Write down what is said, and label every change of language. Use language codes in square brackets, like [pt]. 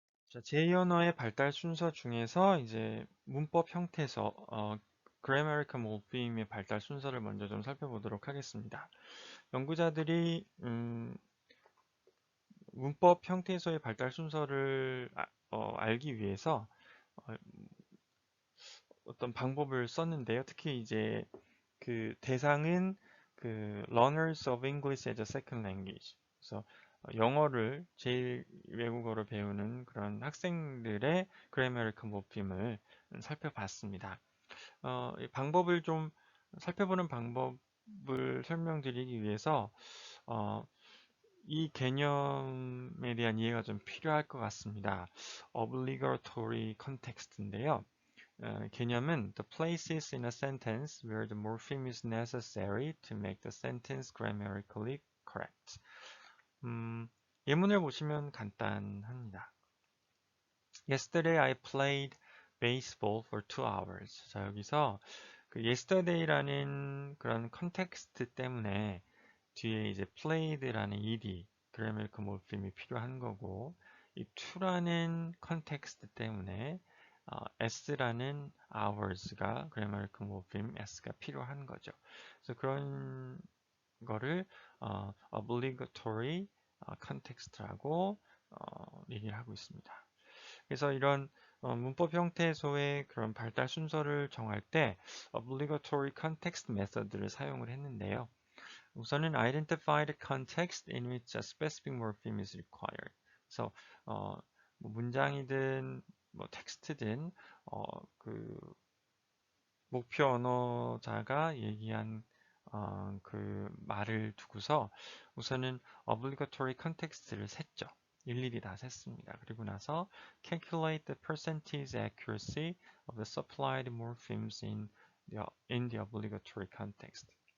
[ko] 자, 제 언어의 발달 순서 중에서 이제 문법 형태에서 grammatical morpheme의 발달 순서를 먼저 좀 살펴보도록 하겠습니다. 연구자들이 문법 형태에서의 발달 순서를 알기 위해서 어, 어떤 방법을 썼는데요. 특히 이제 그 대상은 그 [en] learners of English as a second language. [ko] 그래서 영어를 제일 외국어로 배우는 그런 학생들의 grammatical morpheme을 살펴봤습니다. 이 방법을 좀 살펴보는 방법을 설명드리기 위해서 이 개념에 대한 이해가 좀 필요할 것 같습니다. [en] obligatory context인데요. [ko] 개념은 [en] the places in a sentence where the morpheme is necessary to make the sentence grammatically correct. [ko] 예문을 보시면 간단합니다. [en] Yesterday I played baseball for 2 hours. [ko] 자, 여기서 그 yesterday라는 그런 컨텍스트 때문에 뒤에 이제 played라는 ed, grammatical morpheme이 필요한 거고, 이 to라는 컨텍스트 때문에 s라는 hours가 grammatical morpheme s가 필요한 거죠. 그래서 그런 거를 obligatory context라고 얘기를 하고 있습니다. 그래서 이런 문법 형태에서의 그런 발달 순서를 정할 때 obligatory context method를 사용을 했는데요. 우선은 [en] identify the context in which a specific morpheme is required. [ko] 그래서 뭐 문장이든 뭐 텍스트든 그 목표 언어자가 얘기한 그 말을 두고서 우선은 obligatory context를 셌죠. 일일이 다 셌습니다. 그리고 나서 [en] calculate the percentage accuracy of the supplied morphemes in the obligatory context.